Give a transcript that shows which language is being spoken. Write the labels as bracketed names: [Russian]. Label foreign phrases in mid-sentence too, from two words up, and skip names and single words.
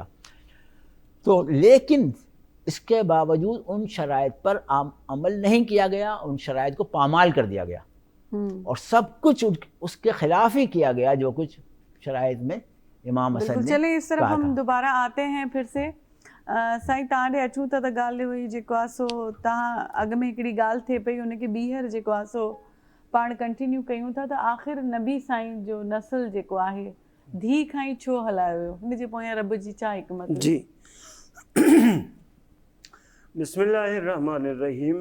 [Urdu] تو لیکن اس کے باوجود ان شرائط پر عمل نہیں کیا گیا, ان شرائط کو پامال کر دیا گیا, اور سب کچھ اس کے خلاف ہی کیا گیا جو کچھ شرائط میں امام حسن نے. چلیں اس طرف ہم دوبارہ آتے ہیں پھر سے. [Sindhi] سائیں تव्हां अचूं था त ॻाल्हि हुई जेको आहे सो तव्हां अॻ में हिकिड़ी ॻाल्हि थिए पई, उनखे ॿीहर जेको आहे सो पाण कंटिन्यू कयूं था, त आख़िर नबी साईं जो नस्ल जेको आहे धीउ खां ई छो हलायो वियो, हुनजे पोयां रब जी छा हिकमत? जी बिस्मिल्लाहिर्रहमानिर्रहीम.